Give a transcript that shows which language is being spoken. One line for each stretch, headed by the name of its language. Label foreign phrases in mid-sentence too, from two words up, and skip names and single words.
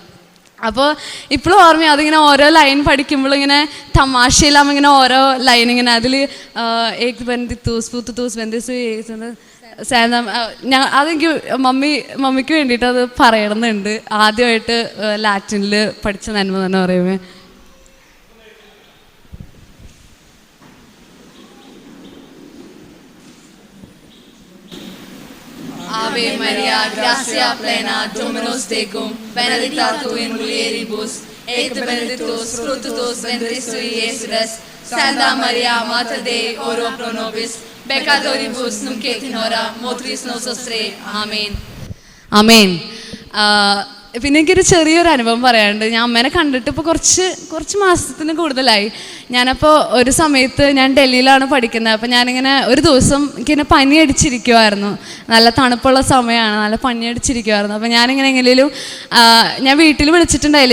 Malayalam: അപ്പോൾ ഇപ്പോഴും ഓർമ്മ, അതിങ്ങനെ ഓരോ ലൈൻ പഠിക്കുമ്പോൾ ഇങ്ങനെ തമാശയിലാകുമ്പോൾ ഇങ്ങനെ ഓരോ ലൈൻ ഇങ്ങനെ അതിൽ ഏക് ബന്ദിത്തൂസ് പൂത്തൂസ് ബന്ദിസ് അതെനിക്ക് മമ്മിക്ക് വേണ്ടിയിട്ട് അത് പറയണമെന്നുണ്ട്. ആദ്യമായിട്ട് ലാറ്റിനിൽ പഠിച്ച നന്മ തന്നെ പറയുമേ.
Latin: Ave Maria, gracia plena, Dominus tecum, benedicta tu in mulieribus, et benedictus fructus ventris tui, Iesus. Santa Maria, Mater Dei, oro pro nobis peccatoribus, nunc et in hora mortis nostre. Amen.
Malayalam: ആമേൻ. പിന്നെ എനിക്കൊരു ചെറിയൊരു അനുഭവം പറയാനുണ്ട്. ഞാൻ അമ്മേനെ കണ്ടിട്ട് ഇപ്പോൾ കുറച്ച് മാസത്തിന് കൂടുതലായി. ഞാനപ്പോൾ ഒരു സമയത്ത് ഞാൻ ഡൽഹിയിലാണ് പഠിക്കുന്നത്. അപ്പോൾ ഞാനിങ്ങനെ ഒരു ദിവസം എനിക്കിങ്ങനെ പനി അടിച്ചിരിക്കുമായിരുന്നു. നല്ല തണുപ്പുള്ള സമയമാണ്, നല്ല പനി അടിച്ചിരിക്കുമായിരുന്നു. അപ്പോൾ ഞാനിങ്ങനെ എങ്ങനെയും ഞാൻ വീട്ടിൽ വിളിച്ചിട്ടുണ്ടായില്ല.